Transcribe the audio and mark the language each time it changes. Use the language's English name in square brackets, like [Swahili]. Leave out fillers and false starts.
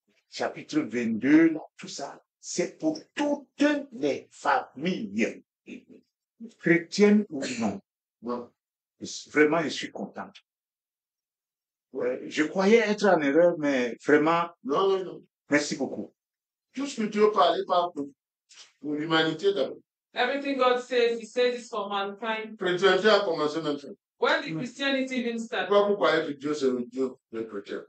[French] Chapitre 22, là, tout ça, c'est pour toutes les familles, chrétiennes ou non. Bon. Vraiment, je suis content. Je croyais être en erreur, mais vraiment, Non. merci beaucoup. Tout ce que Dieu parlait par pour l'humanité d'abord. [English] Everything God says, He says it's for mankind. [French] Chrétienté a commencé maintenant. [English] When did Christianity even start? [French] Pourquoi vous croyez que Dieu c'est le Dieu des chrétiens?